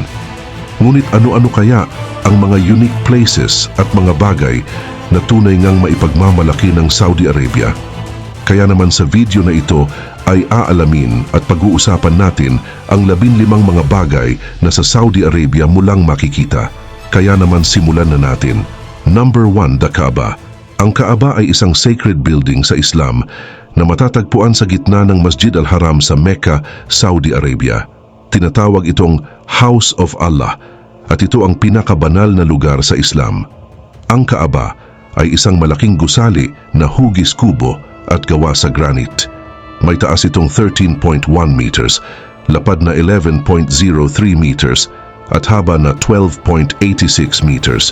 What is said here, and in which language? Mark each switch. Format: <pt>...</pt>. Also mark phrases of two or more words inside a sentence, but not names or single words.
<tl>Ngunit ano-ano kaya ang mga</tl> <en>unique places</en> <tl>at mga bagay na tunay ngang maipagmamalaki ng Saudi Arabia? Kaya naman sa video na ito ay aalamin at pag-uusapan natin ang 15 mga bagay na sa Saudi Arabia mo lang makikita. Kaya naman simulan na natin.</tl> <en>Number 1, the Kaaba.</en> <tl>Ang Kaaba ay isang</tl> <en>sacred building</en> <tl>sa Islam na matatagpuan sa gitna ng Masjid al-Haram sa Mecca, Saudi Arabia. Tinatawag itong</tl> <en>House of Allah</en> <tl>at ito ang pinakabanal na lugar sa Islam. Ang Kaaba ay isang malaking gusali na hugis kubo at gawa sa granite. May taas itong 13.1 meters, lapad na 11.03 meters at haba na 12.86 meters.</tl>